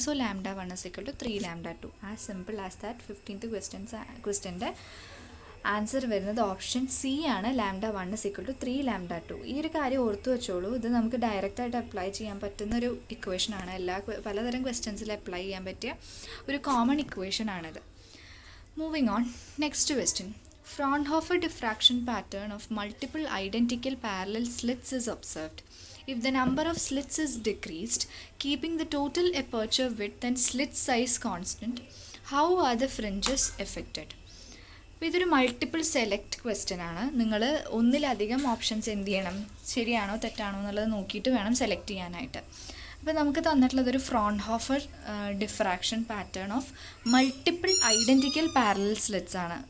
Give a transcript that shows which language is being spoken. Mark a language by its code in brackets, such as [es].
[en] So lambda 1 is equal to 3 lambda 2. As simple as that. [ml] 15th ക്വസ്റ്റ്യൻ്റെ answer വരുന്നത് option C ആണ്. [en] Lambda 1 is equal to 3 lambda 2. [ml] ഈ ഒരു കാര്യം ഓർത്തു വെച്ചോളൂ. ഇത് നമുക്ക് ഡയറക്റ്റായിട്ട് അപ്ലൈ ചെയ്യാൻ പറ്റുന്നൊരു ഇക്വേഷനാണ്. പലതരം ക്വസ്റ്റ്യൻസിൽ അപ്ലൈ ചെയ്യാൻ പറ്റിയ ഒരു common ഇക്വേഷനാണിത്. [en] Moving on, next question. Fraunhofer diffraction pattern of multiple identical parallel slits is observed. If the number of slits is decreased, keeping the total aperture width and slit size constant, how are the fringes affected? [ml] അപ്പോൾ ഇതൊരു multiple select question ആണ്. നിങ്ങൾ ഒന്നിലധികം options എന്ത് ചെയ്യണം, ശരിയാണോ തെറ്റാണോ എന്നുള്ളത് നോക്കിയിട്ട് വേണം സെലക്ട് ചെയ്യാനായിട്ട്. അപ്പോൾ നമുക്ക് തന്നിട്ടുള്ളതൊരു Fraunhofer diffraction pattern of multiple identical parallel slits ആണ്.